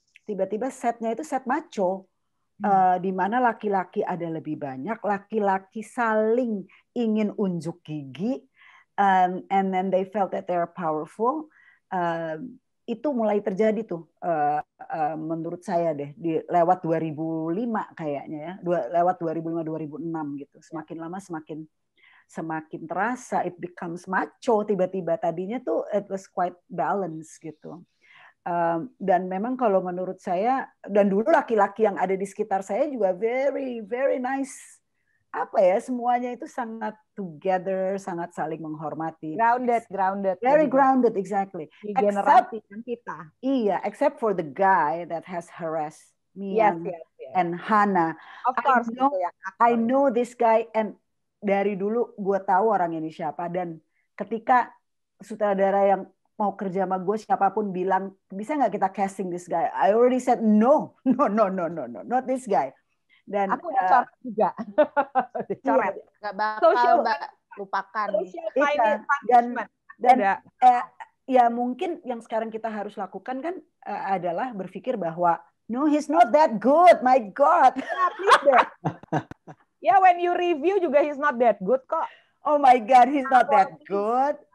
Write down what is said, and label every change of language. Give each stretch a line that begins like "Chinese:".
Indonesian: Tiba-tiba setnya itu set macho, di mana laki-laki ada lebih banyak, laki-laki saling ingin unjuk gigi,
English: and then they felt that they're powerful.
Indonesian: Itu mulai terjadi tuh menurut saya deh lewat 2005 kayaknya ya, lewat 2005-2006 gitu. Semakin lama semakin terasa
English: it becomes macho
Indonesian: tiba-tiba. Tadinya tuh
English: it was quite balanced gitu.
Indonesian: Dan memang kalau menurut saya, dan dulu laki-laki yang ada di sekitar saya juga
English: very very nice.
Indonesian: Semuanya itu sangat together, sangat saling menghormati.
English: Grounded. Very grounded, exactly.
Indonesian: Di generasi kita.
English: Iya, except for the guy that has harassed me and Hannah. Of course, I know this guy,
Indonesian: and dari dulu gue tahu orang ini siapa. Dan ketika sutradara yang mau kerja sama gue siapapun bilang, bisa nggak kita casting this guy?
English: I already said no, not this guy.
Indonesian: Dan aku udah coret juga. Coret. Nggak bakal Mbak lupakan. Dan ya mungkin yang sekarang kita harus lakukan kan adalah berpikir bahwa
English: no, he's not that good, my God. Ya, when you review juga he's not that good kok. Oh my God, he's not that good.